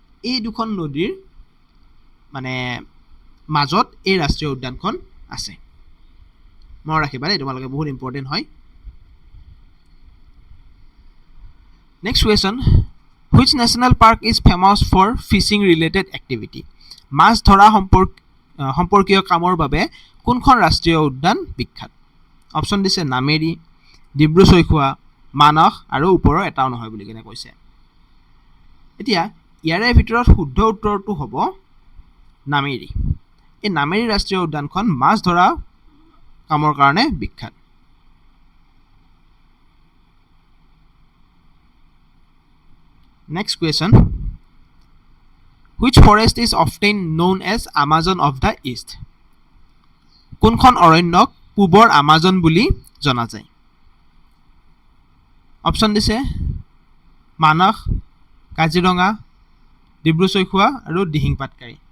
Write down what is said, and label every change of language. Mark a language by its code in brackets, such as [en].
[as] এই দুখন নদীৰ মানে মাজত এই ৰাষ্ট্ৰীয় উদ্যানখন আছে, মনত ৰাখিবা দেই তোমালোকে, বহুত ইম্পৰ্টেণ্ট হয়। [en] Next question. Which national park is famous for fishing related activity? [as] মাছ ধৰা সম্পৰ্কীয় কামৰ বাবে কোনখন ৰাষ্ট্ৰীয় উদ্যান বিখ্যাত? অপশ্যন দিছে নামেৰি, ডিব্ৰু-চৈখোৱা, মানস আৰু ওপৰৰ এটাও নহয় বুলি কেনে কৈছে। এতিয়া ইয়াৰে ভিতৰত শুদ্ধ উত্তৰটো হ'ব নামেৰি। এই নামেৰি ৰাষ্ট্ৰীয় উদ্যানখন মাছ ধৰা কামৰ কাৰণে বিখ্যাত। [en] Next question. Which forest is often known as Amazon of the East? [as] কোনখন অৰণ্যক পূবৰ আমাজন বুলি জনা যায়? অপশ্যন দিছে মানস, কাজিৰঙা, ডিব্ৰু-চৈখোৱা আৰু দিহিং পাটকাই।